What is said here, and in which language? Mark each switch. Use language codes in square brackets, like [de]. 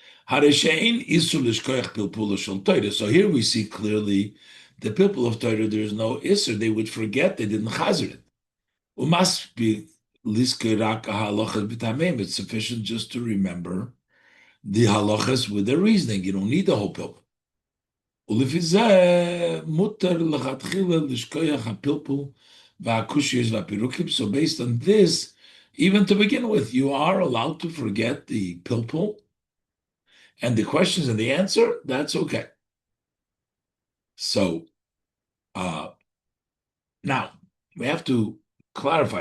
[en] So here we see clearly the people of Torah, there is no Isser. They would forget, they didn't chazer it. It must be it's sufficient just to remember the halachas with the reasoning. You don't need the whole pilpul. [he] ולפי זה מותר לכתחילה לשכוח הפלפול והקושיות והפירוקים. [en] So based on this, even to begin with, you are allowed to forget the pilpul and the questions and the answer. That's okay. So now we have to clarify.